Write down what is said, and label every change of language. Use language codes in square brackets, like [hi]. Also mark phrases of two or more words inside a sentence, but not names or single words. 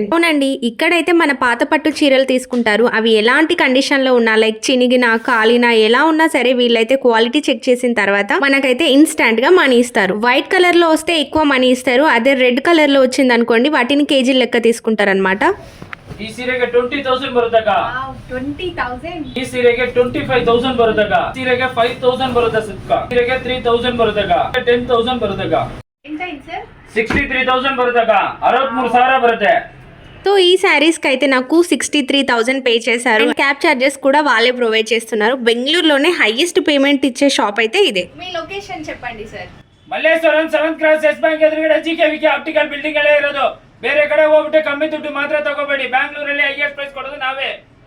[te] అవునండి, ఇక్కడైతే మన పాత పట్టు చీరలు తీసుకుంటారు. అవి ఎలాంటి కండిషన్ లో ఉన్నా, లైక్ చినిగినా కాలినా ఎలా ఉన్నా సరే, వీళ్ళైతే [en] quality check [te] చేసిన తర్వాత మనకైతే ఇన్స్టాంట్ గా మనీ ఇస్తారు. [en] white colour [te] లో వస్తే ఎక్కువ మనీ ఇస్తారు, అదే [en] red colour [te] లో వచ్చింది అనుకోండి వాటిని కేజీ లెక్క తీసుకుంటారు అనమాట. [kn] ಈ ಸೀರೆಗೆ 20,000 ಬರುತ್ತಕ್ಕ. 20,000. ಈ ಸೀರೆಗೆ 25,000 ಬರುತ್ತಕ್ಕ. ಸೀರೆಗೆ 5,000 ಬರುತ್ತೆ ಸಿಕ್ಕ. ಸೀರೆಗೆ 3,000 ಬರುತ್ತಕ್ಕ. 10,000 ಬರುತ್ತಕ್ಕ. [te] ఎంత అయింది సార్? [kn] 63,000 ಬರುತ್ತಕ್ಕ. 63,000 ಬರುತ್ತೆ. [te] సో ఈ శారీస్ కి అయితే నాకు 63,000 పే చేశారు. [en] cab charges [te] కూడా వాళ్ళే ప్రొవైడ్ చేస్తున్నారు. బెంగళూరులోనే [en] highest payment [te] ఇచ్చే షాప్ అయితే ఇదే. మీ లొకేషన్ చెప్పండి సార్. [kn] ಮಲ್ಲೇಶ್ವರಂ 7th ಕ್ರಾಸ್ ಎಸ್ ಬ್ಯಾಂಕ್ ಎದುರುಗಡೆ ಜಿಕೆವಿಕೆ ಆಪ್ಟಿಕಲ್ ಬಿಲ್ಡಿಂಗ್ ಅಲ್ಲೇ ಇರೋದು. ಬೇರೆ ಕಡೆ ಹೋಗ್ಬಿಟ್ಟು ಕಮ್ಮಿ ದುಡ್ಡು ಮಾತ್ರ ತಗೋಬೇಡಿ. ಬ್ಯಾಂಗ್ಳೂರಲ್ಲಿ [en] highest price [kn] ಕೊಡೋದು ನಾವೇ.